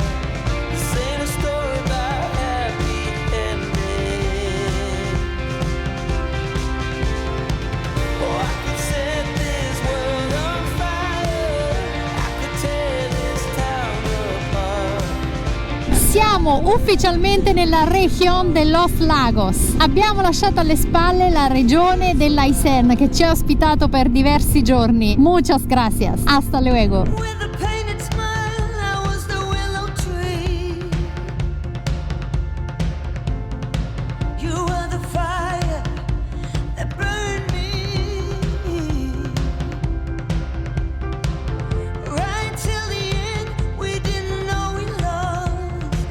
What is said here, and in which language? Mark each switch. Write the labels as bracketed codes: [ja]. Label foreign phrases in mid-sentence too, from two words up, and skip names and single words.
[en] This ain't a story about happy ending. Oh, I could set this world on fire. I could tear this town apart. [it] Siamo ufficialmente nella Región de los Lagos. Abbiamo lasciato alle spalle la regione dell'Aysén che ci ha ospitato per diversi giorni. [es] Muchas gracias. Hasta luego. [en] With a painted smile, I was the willow tree. You were the fire that burned me. Right till the end, we didn't know we lost.